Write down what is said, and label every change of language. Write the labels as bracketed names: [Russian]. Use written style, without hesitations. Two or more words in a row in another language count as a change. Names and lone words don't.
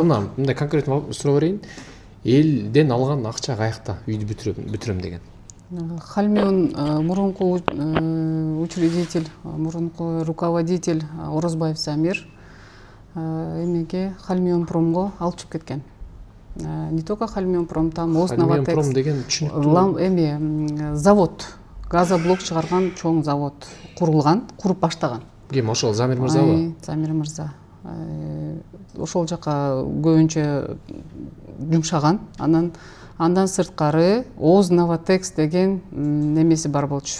[Kyrgyz] Мисалы, мындай конкретный суроо берейин. Элден алган акча каякта үйдү бүтүрөм деген? Хальмион мурунку учредитель, мурунку руководитель Орозбаев Замир эмеге Хальмионпромго алып чыгып кеткен. [Russian] Не только Хальмионпром, там Основа Текс. [Kyrgyz] Хальмионпром деген түшүнүктүү. Завод, газоблок чыгарган чоң завод курулган, куруп баштаган. Ким ошол Замир мырзабы? Замир мырза. Ошол жака көбүнчө жумшаган. Андан сырткары Ознова Текс деген немеси бар болчу.